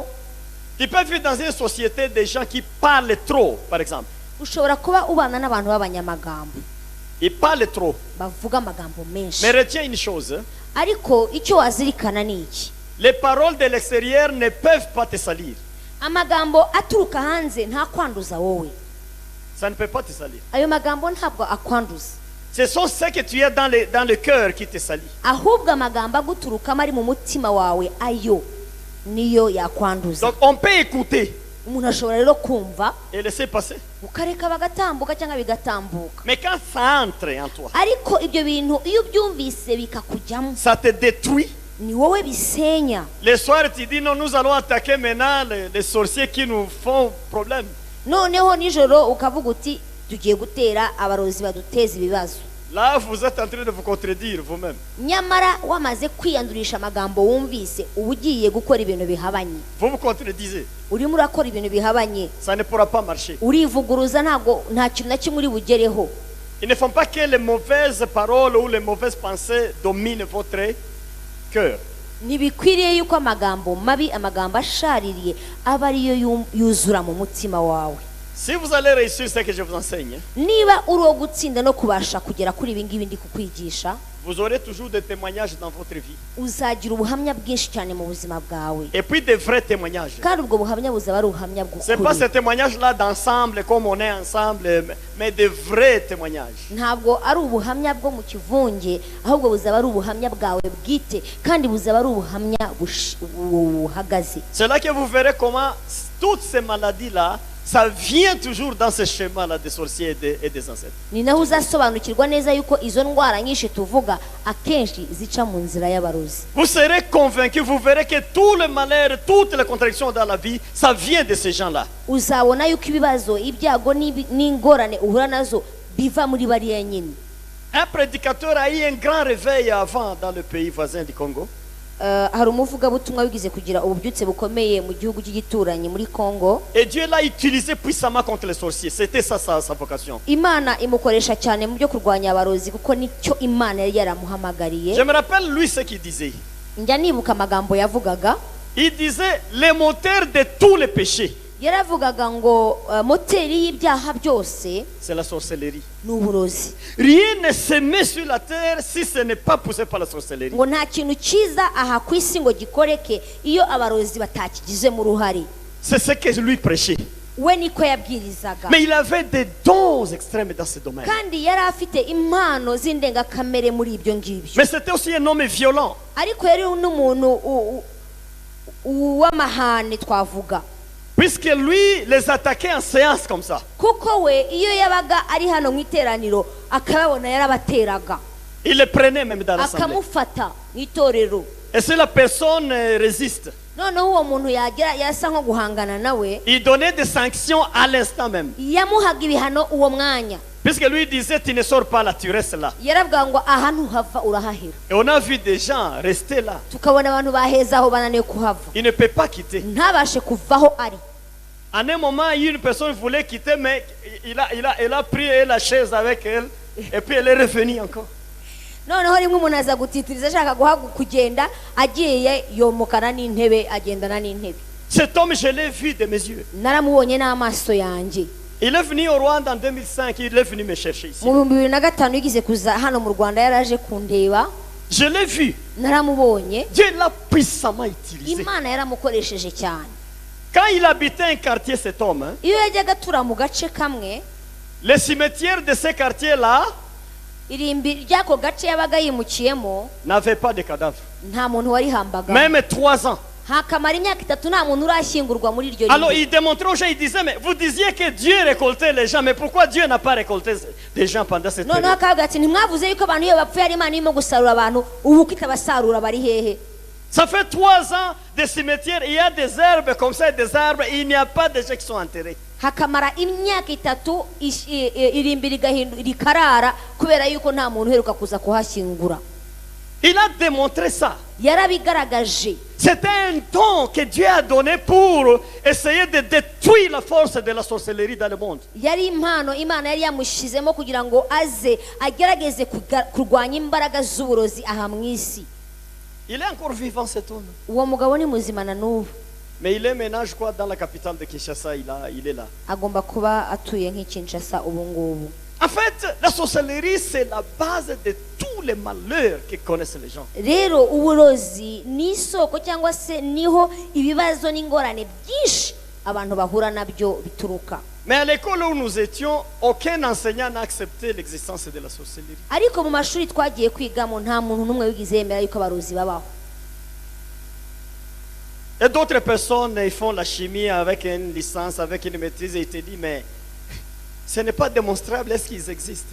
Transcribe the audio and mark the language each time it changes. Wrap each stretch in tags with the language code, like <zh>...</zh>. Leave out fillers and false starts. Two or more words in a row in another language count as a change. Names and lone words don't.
<fr>Tu peux vivre dans une société des gens qui parlent trop, par exemple.</fr> <rw>Ushobora kuba ubana n'abantu b'abanyamagambo.</rw> <fr>Ils parlent trop.</fr> <rw>Bavuga amagambo menshi.</rw> <fr>Mais retiens une chose.</fr> <rw>Ariko icyo wazirikana ni iki?</rw> <fr>Les paroles de l'extérieur ne peuvent pas te salir.</fr> <rw>Amagambo aturuka hanze nta kwanduza wowe.</rw> <fr>Ça ne peut pas te salir.</fr> <rw>Ayo magambo ntabwo akwanduza.</rw> <fr>Ce sont ceux que tu as dans le cœur qui te salient.</fr> <rw>Ahubwo amagambo aguturukamo ari mu mutima wawe ayo niyo yakwanduza.</rw> <fr>Donc on peut écouter</fr> <rw>Umuntu ashobora rero kumva</rw> <fr>et laisser passer.</fr> <rw>ukareka bagatambuka cyangwa bigatambuka.</rw> <fr>Mais quand ça entre en toi,</fr> <rw>Ariko ibyo bintu iyo byumvise bikakujyamo,</rw> <fr>ça te détruit.</fr> <rw>ni wowe bisenya.</rw> <fr>Le soir tu dis non, nous allons attaquer maintenant les sorciers qui nous font problème.</fr> <rw>Noneho nijoro ukavuga uti tugiye gutera abarozi baduteza ibibazo.</rw> <fr>Là vous êtes en train de vous contredire vous-même.</fr> <rw>Nyamara wamaze kwiyandurisha amagambo wumvise uba ugiye gukora ibintu bihabanye.</rw> <fr>Vous vous contredisez.</fr> <rw>Urimo urakora ibintu bihabanye.</rw> <fr>Ça ne pourra pas marcher.</fr> <rw>Urivuguruza nta kintu na kimwe uri bugereho.</rw> <fr>Il ne faut pas que les mauvaises paroles ou les mauvaises pensées dominent votre cœur.</fr> <rw>Ntibikwiriye yuko amagambo mabi, amagambo ashaririye aba ariyo yuzura mu mutima wawe.</rw> <fr>Si vous allez réussir ce que je vous enseigne,</fr> <rw>Niba uri uwo gutsinda no kubasha kugera kuri ibi ngibi ndi kukwigisha,</rw> <fr>vous aurez toujours des témoignages dans votre vie.</fr> <rw>uzagira ubuhamya bwinshi cyane mu buzima bwawe.</rw> <fr>Et puis des vrais témoignages.</fr> <rw>Kandi ubwo buhamya buzaba ari ubuhamya</rw> <fr>C'est pas</fr> <rw>bw'ukuri.</rw> <fr>ces témoignages-là d'ensemble, comme on est ensemble, mais des vrais témoignages.</fr> <rw>Ntabwo ari ubuhamya bwo mu kivunge, ahubwo buzaba ari ubuhamya bwawe bwite, kandi buzaba ari ubuhamya buhagaze.</rw> <fr>C'est là que vous verrez comment toutes ces maladies-là, ça vient toujours dans ce schéma-là des sorciers et des ancêtres.</fr> <rw>Ni naho uzasobanukirwa neza yuko izo ndwara nyinshi tuvuga akenshi zica mu nzira y'abarozi.</rw> <fr>Vous serez convaincus, vous verrez que tout le malheur, toutes les contradictions dans la vie, ça vient de ces gens-là.</fr> <rw>Uzabona yuko ibibazo, ibyago n'ingorane uhura nazo biva muri bariya nyine.</rw> <fr>Un prédicateur a eu un grand réveil avant dans le pays voisin du Congo.</fr> <rw>Hari umuvugabutumwa wigize kugira ububyutse bukomeye mu gihugu cy'igituranyi muri Congo.</rw> <fr>Et Dieu l'a utilisé puissamment contre les sorciers. C'était ça sa vocation.</fr> <rw>Imana imukoresha cyane mu byo kurwanya abarozi kuko nicyo Imana yari yaramuhamagariye.</rw> <fr>Je me rappelle lui ce qu'il disait.</fr> <rw>Njya nibuka amagambo yavugaga.</rw> <fr>Il disait le moteur de tous les péchés,</fr> <rw>Yaravugaga ngo moteri y'ibyaha byose</rw> <fr>c'est la sorcellerie.</fr> <rw>ni uburozi.</rw> <fr>Rien ne se met sur la terre si ce n'est pas poussé par la sorcellerie.</fr> <rw>Ngo nta kintu cyiza aha ku isi ngo gikoreke iyo abarozi batakigizemo uruhare.</rw> <fr>C'est ce que lui prêchait.</fr> <rw>We niko yabwirizaga.</rw> <fr>Mais il avait des dons extrêmes dans ce domaine.</fr> <rw>Kandi yari afite impano z'indengakamere muri ibyo ngibyo.</rw> <fr>Mais c'était aussi un homme violent.</fr> <rw>Ariko yari n'umuntu w'amahane twavuga.</rw> <fr>Puisque lui les attaquait en séance comme ça.</fr> <rw>kuko we iyo yabaga ari hano mu iteraniro akababona yarabateraga</rw> <fr>Il les prenait même dans l'assemblée.</fr> <rw>akamufata mu itorero.</rw> <fr>Et si la personne résiste,</fr> <rw>noneho uwo muntu yagira yasa nko guhangana nawe</rw> <fr>il donnait des sanctions à l'instant même.</fr> <rw>yamuhaga ibihano uwo mwanya.</rw> <fr>Puisque lui disait, tu ne sors pas là, tu restes là.</fr> <rw>yaravuga ngo aha ntuhava urahahera.</rw> <fr>Et on a vu des gens rester là.</fr> <rw>tukabona abantu baheza aho bananiwe kuhava</rw> <fr>Il ne peut pas quitter.</fr> <rw>ntabashe kuvaho ari.</rw> <fr>À un moment, une personne voulait quitter, mais il a pris la chaise avec elle. Et puis elle est revenue encore.</fr> <rw>noneho rimwe umuntu aza gutitiriza ashaka kugenda agiye yomokana n'intebe agendana n'intebe.</rw> <fr>Cet homme, je l'ai vu de mes yeux.</fr> <rw>naramubonye n'amaso yanjye.</rw> <fr>Il est venu au Rwanda en 2005, il est venu me chercher ici.</fr> <rw>mu 2005 yigeze kuza hano mu Rwanda yaraje kundeba.</rw> <fr>Je l'ai vu.</fr> <rw>naramubonye.</rw> <fr>Dieu l'a puissamment utilisé.</fr> <rw>imana yaramukoresheje cyane.</rw> <fr>Quand il habitait un quartier, cet homme, hein,</fr> <rw>iyo yajyaga atura mu gace kamwe</rw> <fr>les cimetières de ce quartier-là</fr> <rw>irimbi ry'ako gace yabaga yimukiyemo</rw> <fr>n'avaient pas de cadavres.</fr> <rw>nta muntu warihambaga.</rw> <fr>Même 3 ans.</fr> <rw>hakamara imyaka 3 nta muntu urashyingurwa muri iryo</rw> <fr>Alors</fr> <rw>rimbi.</rw> <fr>il démontrait aux gens, il disait, mais vous disiez que Dieu récoltait les gens, mais pourquoi Dieu n'a pas récolté des gens pendant cette</fr> <rw>noneho</rw> <fr>période?</fr> <rw>akavuga ati ntimwavuze yuko abantu iyo bapfuye ari imana irimo gusarura abantu ubu ko itabasarura bari hehe.</rw> <fr>Ça fait 3 ans de cimetières, il y a des herbes comme ça, des arbres, il n'y a pas de gens qui sont enterrés.</fr> <rw>hakamara imyaka 3 irimbi rikarara kubera yuko nta muntu uheruka kuza kuhashyingura.</rw> <fr>Il a démontré ça.</fr> <rw>yarabigaragaje.</rw> <fr>C'était un don que Dieu a donné pour essayer de détruire la force de la sorcellerie dans le monde.</fr> <rw>yari impano imana yari yamushizemo kugira ngo aze agerageze kurwanya imbaraga z'uburozi aha mu isi.</rw> <fr>Il est encore vivant cet homme.</fr> <rw>uwo mugabo ni muzima na n'ubu.</rw> <fr>Mais il est maintenant, je crois, dans la capitale de Kinshasa, il est là.</fr> <rw>agomba kuba atuye nk'Kinshasa ubu ngubu.</rw> <fr>En fait, la sorcellerie, c'est la base de tous les malheurs que connaissent les gens.</fr> <rw>rero uburozi ni isoko cyangwa se niho ibibazo n'ingorane byinshi abantu bahura nabyo bituruka.</rw> <fr>Mais à l'école où nous étions, aucun enseignant n'a accepté l'existence de la sorcellerie.</fr> <rw>ariko mu mashuri twagiye kwigamo nta muntu n'umwe wigize yemera yuko abarozi babaho.</rw> <fr>Et d'autres personnes, ils font la chimie avec une licence, avec une maîtrise, et ils te disent, mais ce n'est pas démonstrable, est-ce qu'ils existent?</fr>